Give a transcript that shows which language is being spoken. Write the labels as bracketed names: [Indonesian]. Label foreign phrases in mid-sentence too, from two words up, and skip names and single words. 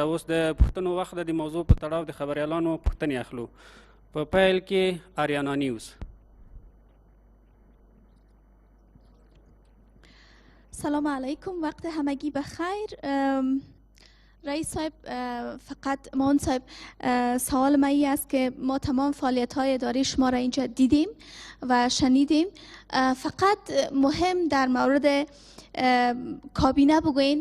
[Pashto] اوس د پوښتنو وخت د موضوع په تړاو د خبریالانو پوښتنې اخلو. په پیل کې آریانا نیوز. [Arabic] سلام علیکم، [Persian] وقت همگی بخیر. رئیس صاحب، فقط معاون صاحب، سوال من این است که ما تمام فعالیت های اداری شما را اینجا دیدیم و شنیدیم. فقط مهم در مورد کابینه بگوین.